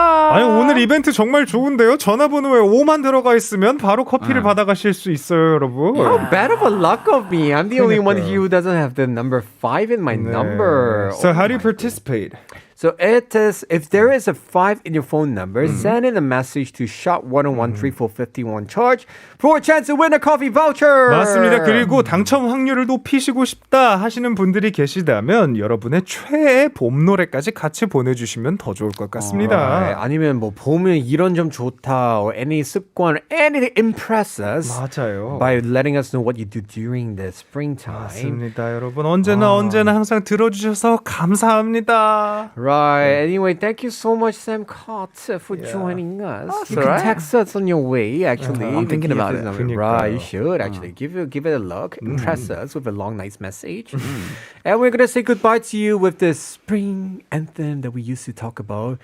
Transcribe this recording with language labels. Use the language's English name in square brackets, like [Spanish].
[Korean] 아니 오늘 이벤트 정말 좋은데요. 전화번호에 5만 들어가 있으면 바로 커피를 받아가실 수 있어요, 여러분. [English] How bad of a luck of me. I'm the only one here who doesn't have the number 5 in my number. So how do you participate? So it is, if there is a 5 in your phone number, send in a message to #1013451 charge for a chance to win a coffee voucher. [Korean] 맞습니다. 그리고 당첨 확률을 높이시고 싶다 하시는 분들이 계시다면 여러분의 최애 봄 노래까지 같이 보내주시면 더 좋을 것 같습니다. 아니면 뭐 보면 이런 점 좋다 [English] or any [Korean] 습관, [English] anything impress us [Korean] 맞아요. [English] by letting us know what you do during the springtime. [Korean] 맞습니다, 여러분. 언제나 항상 들어주셔서 감사합니다. [English] Right. Anyway, thank you so much, Sam Carter, for joining us. You can alright. text us on your way, actually. I'm thinking about it. Right, you should actually give it a look. Impress us with a long, nice message. And we're gonna say goodbye to you with the spring anthem that we used to talk about.